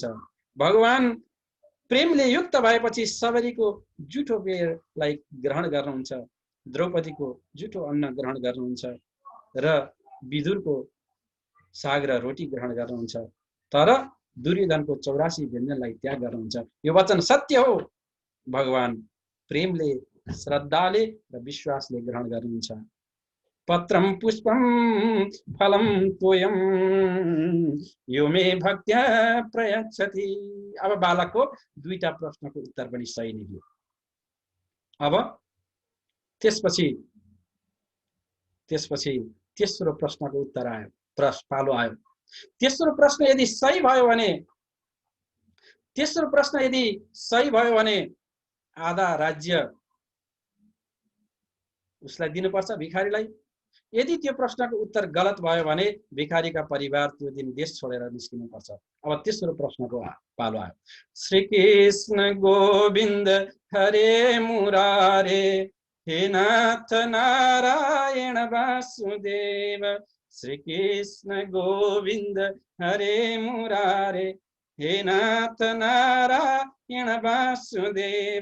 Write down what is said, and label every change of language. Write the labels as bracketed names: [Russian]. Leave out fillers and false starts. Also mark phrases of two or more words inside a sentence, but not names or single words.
[Nepali] भगवान प्रेमले युक्त भएपछि सबरीको जुठो पेयलाई ग्रहण गर्नुहुन्छ, द्रौपदीको जुठो अन्न ग्रहण गर्नुहुन्छ र विदुरको साग र रोटी ग्रहण गर्नुहुन्छ, तर दुर्योधनको 84 व्यञ्जनलाई त्याग गर्नुहुन्छ। यो वचन सत्य हो। भगवान प्रेमले, श्रद्धाले र विश्वासले ग्रहण गर्नुहुन्छ। [Sanskrit] पत्रम पुष्पम फलम तोयम यो मे भक्त्या प्रयच्छति। [Nepali] अब बालकको दुईटा प्रश्नको उत्तर पनि सही नै दियो। अब त्यसपछि तेस्रो प्रश्नको उत्तर आयो, पालो आयो। तेस्रो प्रश्न यदि सही भयो भने आधा राज्य उसलाई दिनुपर्छ भिखारीलाई। यदि त्यो प्रश्नको उत्तर गलत भयो भने भिखारीका परिवार त्यो दिन देश छोडेर निस्किनुपर्छ। अब तेस्रो प्रश्नको पालो आयो। [Sanskrit] श्री कृष्ण गोविन्द हरे मुरारे हे नाथ नारायण वासुदेव। श्री कृष्ण गोविन्द हरे मुरारे हे नाथ नारायण वासुदेव।